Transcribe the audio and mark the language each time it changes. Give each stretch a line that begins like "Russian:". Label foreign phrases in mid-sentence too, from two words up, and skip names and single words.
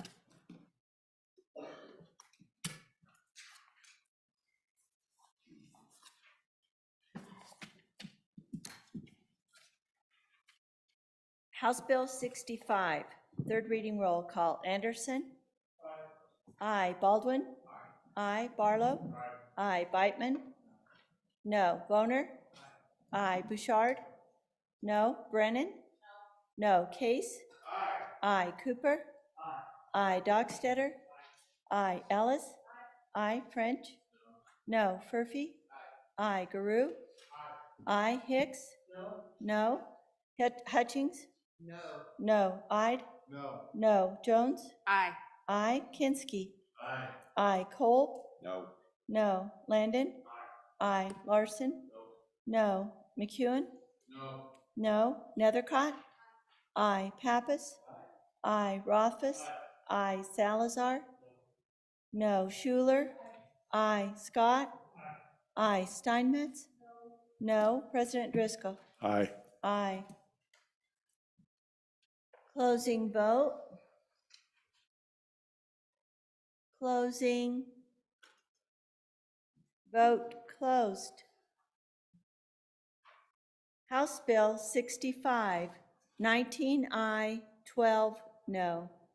English: House Bill 65, third reading roll call. Anderson? Aye. Baldwin? Aye. Barlow? Aye. Beitman? No. Boner? Aye. Bouchard? No. Brennan? No. Case? Aye. Cooper? Aye. Dockstetter? Aye. Ellis? Aye. French? No. Furphy? Aye. Garou? Aye. Hicks? No. Hutchings? No. No. Ide? No. No. Jones? Aye. Aye. Kinsky? Aye. Aye. Cole? No. No. Landon? Aye. Larson? No. McEwen? No. No. Nethercott? Aye. Pappas? Aye. Rothfuss? Aye. Salazar? No. Schuler? Aye. Scott? Aye. Steinmetz? No. President Driscoll? Aye. Aye. Closing vote. Closing. Vote closed. House Bill 65, 19 aye, 12 no.